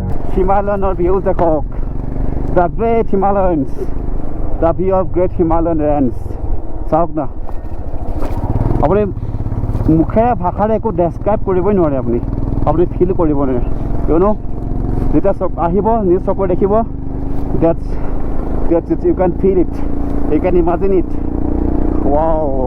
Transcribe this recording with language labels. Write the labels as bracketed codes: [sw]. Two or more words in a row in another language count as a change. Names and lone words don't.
[en] Himalayan views dekhok. The great Himalayans. The view of great Himalayan range. [as] চাওক না. আপুনি মুখেৰে ভাষাৰে একো describe কৰিবই নোৱাৰে আপুনি. আপুনি feel কৰিব নোৱাৰে. [en] You know? [as] যেতিয়া চাব আহিব, নিজ চকুৰে দেখিব. [en] That's it. You can feel it. You can imagine it. Wow.